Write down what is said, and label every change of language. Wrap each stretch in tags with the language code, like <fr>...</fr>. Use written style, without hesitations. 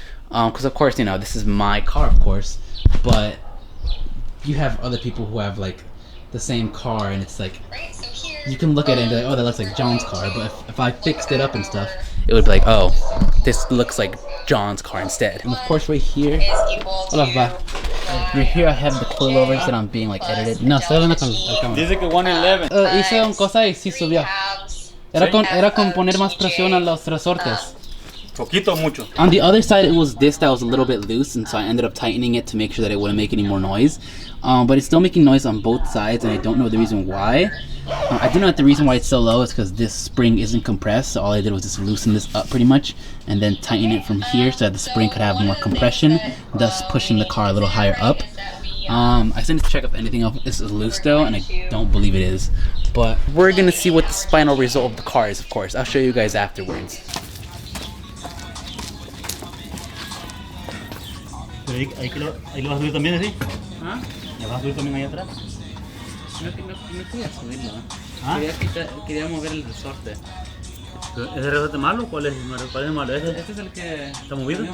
<en>Because of course, you know, this is my car, of course, but you have other people who have like the same car, and it's like, you can look at it and be like, oh, that looks like John's car. But if I fixed it up and stuff, it would be like, oh, this looks like John's car instead. And of course right here, right here I have the coilovers that I'm being like edited.</en> <es>No, estoy hablando con el cámara. Dice que 111. Hice una cosa y sí subió. Era con poner más presión a los resortes. Poquito o mucho.</es> <en>On the other side, it was this that was a little bit loose, and so I ended up tightening it to make sure that it wouldn't make any more noise. But it's still making noise on both sides, and I don't know the reason why. I do know that the reason why it's so low is because this spring isn't compressed, so all I did was just loosen this up pretty much, and then tighten it from here so that the spring could have more compression, thus pushing the car a little higher up. I still need to check if anything else is loose though, and I don't believe it is. But we're gonna see what the final result of the car is, of course. I'll show you guys afterwards.</en> <es>Ahí lo vas a subir también, ¿sí? ¿Ah? ¿Lo vas a subir también ahí atrás? No quería subirlo. ¿Ah? Quería mover el resorte. ¿Ese resorte malo? ¿Cuál es el malo? Este es el que ¿Está movido?</es>